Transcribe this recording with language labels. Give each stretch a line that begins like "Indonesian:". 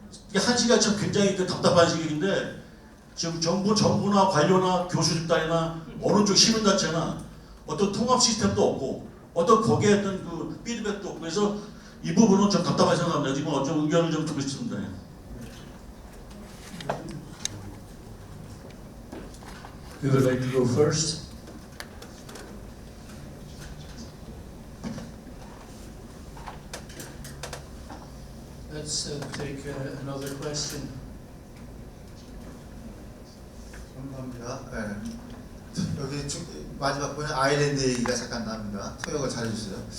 Korean: 이게 한 시기가 참 굉장히 답답한 시기인데 지금 정부나 관료나 교수 집단이나 어느 쪽 시민단체나 어떤 통합 시스템도 없고 어떤 거기에 어떤 그 피드백도 없고 그래서 이 부분은 좀 답답하게 생각합니다. 지금 좀 의견을 좀 듣고 싶습니다.
English: Who would like to go first? Let's take another question.
Korean: 감사합니다. 네. 여기 마지막 번에 아일랜드 얘기가 잠깐 나옵니다. 통역을 잘해주세요.